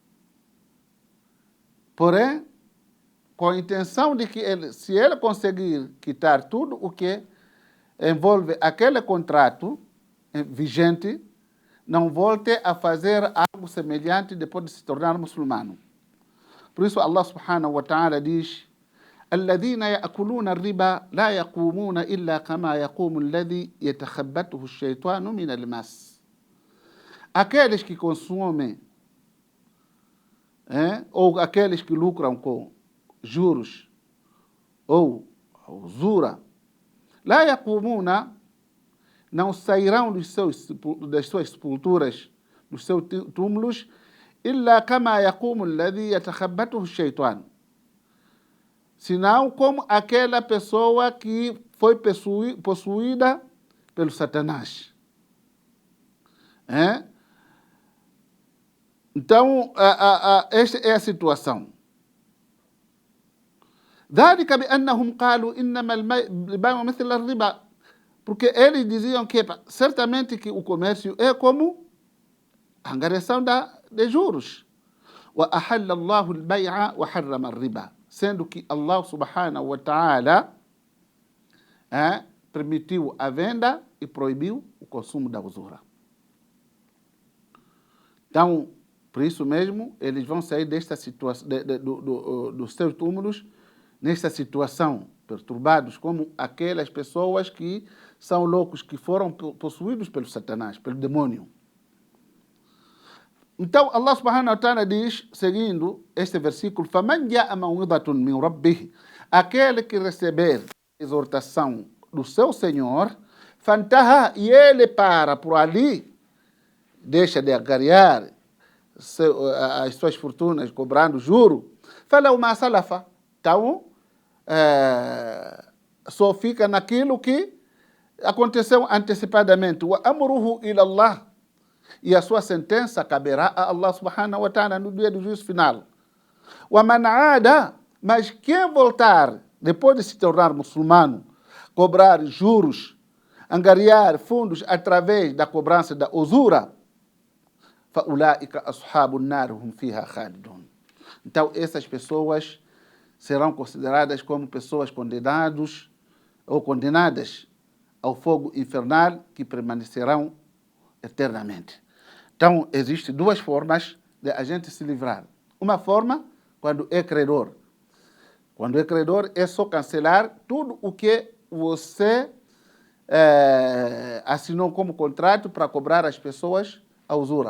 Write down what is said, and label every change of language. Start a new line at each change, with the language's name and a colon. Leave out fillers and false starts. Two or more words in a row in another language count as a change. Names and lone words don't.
Portuguese: Porém, com a intenção de que se ele conseguir quitar tudo o que envolve aquele contrato vigente, não volte a fazer algo semelhante depois de se tornar muçulmano. Por isso
Arabic: Allah سبحانه وتعالى diz: الذين يأكلون الربا لا يقومون إلا كما يقوم الذي يتخبطه الشيطان من المس.
Portuguese: Aqueles que consomem, ou aqueles que lucram com juros ou usura,
Arabic: لا يقومون,
Portuguese: não sairão das suas sepulturas, dos seus túmulos,
Arabic: إلا كما يقوم الذي يتخبطه الشيطان,
Portuguese: senão como aquela pessoa que foi possuída pelo Satanás. Então, esta é a situação.
Arabic: ذلك بأنهم قالوا إنما البيع مثل الربا,
Portuguese: porque eles diziam que certamente que o comércio é como a angariação de juros.
Arabic: وأحل الله البيع وحرم الربا,
Portuguese: sendo que Allah
Arabic: سبحانه وتعالى
Portuguese: permitiu a venda e proibiu o consumo da usura. Então, por isso mesmo, eles vão sair desta situação, dos seus túmulos, nesta situação, perturbados, como aquelas pessoas que são loucos, que foram possuídos pelo Satanás, pelo demônio. Então, Allah
Arabic: سبحانه وتعالى
Portuguese: diz, seguindo este versículo:
Arabic: فَمَنْ جَاءَ مَوْعِظَةٌ مِنْ رَبِّهِ,
Portuguese: aquele que receber exortação do seu Senhor,
Arabic: فَانْتَهَا,
Portuguese: e ele para por ali, deixa de agariar as suas fortunas cobrando juro,
Arabic: فَلَوْ مَا سَلَفَ,
Portuguese: então só fica naquilo que aconteceu antecipadamente.
Arabic: وَأَمْرُهُ إِلَى اللَّهِ,
Portuguese: e a sua sentença caberá a Allah
Arabic: سبحانه وتعالى
Portuguese: no dia do juízo final.
Arabic: وَمَنْ عَادَ,
Portuguese: mas quem voltar, depois de se tornar muçulmano, cobrar juros, angariar fundos através da cobrança da usura,
Arabic: فَأُولَٰئِكَ أَصْحَابُ النَّارِ هُمْ فِيهَا خَالِدُونَ.
Portuguese: Então, essas pessoas serão consideradas como pessoas condenadas ao fogo infernal, que permanecerão eternamente. Então, existem duas formas de a gente se livrar. Uma forma, quando é credor. Quando é credor, é só cancelar tudo o que você assinou como contrato para cobrar às pessoas a usura.